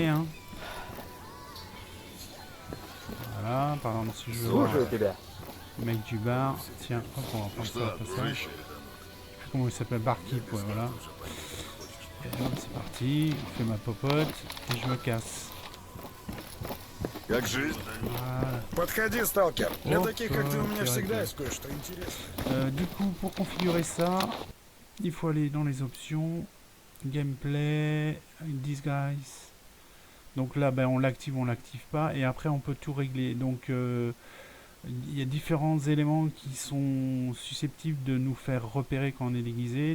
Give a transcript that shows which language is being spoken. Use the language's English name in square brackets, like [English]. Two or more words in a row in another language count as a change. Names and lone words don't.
[French] Hein. Voilà, par exemple si je veux voir le mec du bar. Tiens, hop, on va prendre ça au passage. Je sais plus comment il s'appelle, Barkeep, ouais, voilà. Et hop, c'est parti, je fais ma popote et je me casse. [Russian] Как жизнь? [French] Voilà. [Russian] Подходи, сталкер. Для [French] Hop, [Russian] таких, как ты, у меня всегда [French] réglé. [Russian] есть кое-что интересное. [French] Du coup, pour configurer ça, il faut aller dans les options, gameplay, disguise. Donc là, ben, on l'active pas, et après on peut tout régler. Donc il y a différents éléments qui sont susceptibles de nous faire repérer quand on est déguisé.